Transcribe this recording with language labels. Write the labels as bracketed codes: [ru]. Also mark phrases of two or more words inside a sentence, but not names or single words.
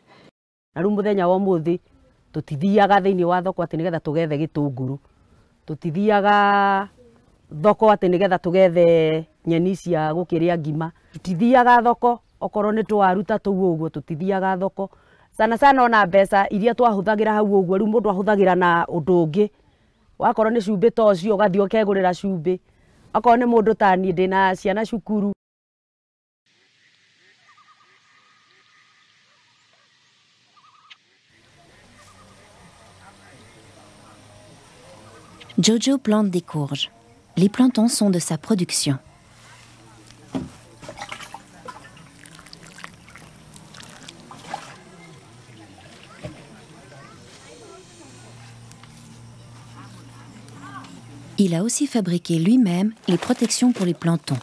[ki] Na rĩu mũthenya wa ũmũthĩ tũtithiaga thĩinĩ wa thoko atĩ nĩgetha tũgethe gĩtũngũrũ, tũtithiaga thoko atĩ nĩgetha tũgethe nyeni cia gũkĩrĩa ngima, tũtithiaga thoko okorwo nĩ twaruta tũu ũguo, tũtithiaga thoko sana ona mbeca iria twahũthagĩra hau ũguo rĩu mũndũ ahũthagĩra na ũndũ ũngĩ. Wakorwo nĩ cumbĩ ta ũcio ũgathiĩ ũkegũrĩra cumbĩ, okorwo nĩ mũndũ ta niĩ ndĩna ciana cukuru. [fr] Jojo plante des courges. Les plantons sont de sa production. Il a aussi fabriqué lui-même les protections pour les plantons.